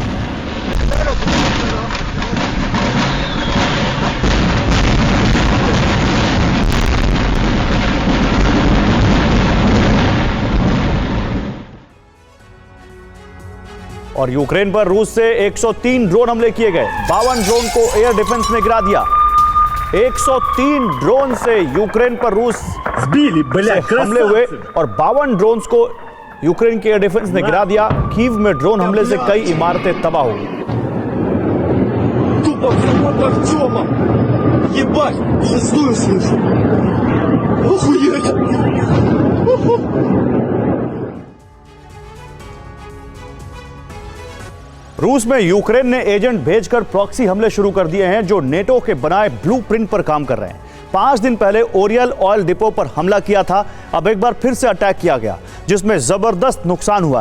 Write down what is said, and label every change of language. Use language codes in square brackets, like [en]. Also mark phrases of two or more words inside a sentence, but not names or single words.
[hi] और यूक्रेन पर रूस से 103 ड्रोन हमले किए गए। 52 ड्रोन को [en] air defense [hi] ने गिरा दिया। 103 ड्रोन से यूक्रेन पर रूस से हमले हुए और 52 ड्रोन को यूक्रेन के [en] air defense [hi] ने गिरा दिया। कीव में ड्रोन हमले से कई इमारतें तबाह हो गई। [ru] Тупо всего Артема! Ебать! Шестую слышу! Охуеть! [hi] रूस में यूक्रेन ने एजेंट भेजकर प्रॉक्सी हमले शुरू कर दिए हैं जो नेटो के बनाए ब्लूप्रिंट पर काम कर रहे हैं। 5 दिन पहले ओरियल [en] oil depot [hi] पर हमला किया था, अब एक बार फिर से अटैक किया गया जिसमें जबरदस्त नुकसान हुआ है।